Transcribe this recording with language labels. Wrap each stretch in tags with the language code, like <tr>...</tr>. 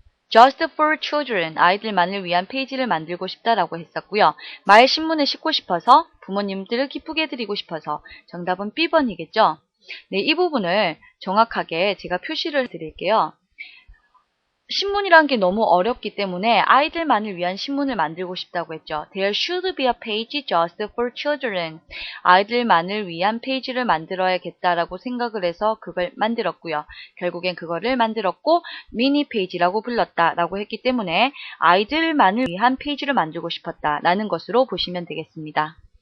<en>Just for children,</en> <ko>아이들만을 위한 페이지를 만들고 싶다라고 했었고요. 말 신문에 싣고 싶어서, 부모님들을 기쁘게 해드리고 싶어서. 정답은 B번이겠죠. 네, 이 부분을 정확하게 제가 표시를 드릴게요. 신문이란 게 너무 어렵기 때문에 아이들만을 위한 신문을 만들고 싶다고 했죠.</ko> <en>There should be a page just for children.</en> <ko>아이들만을 위한 페이지를 만들어야겠다라고 생각을 해서 그걸 만들었고요. 결국엔 그거를 만들었고 미니 페이지라고 불렀다라고 했기 때문에 아이들만을 위한 페이지를 만들고 싶었다라는 것으로 보시면 되겠습니다.</ko>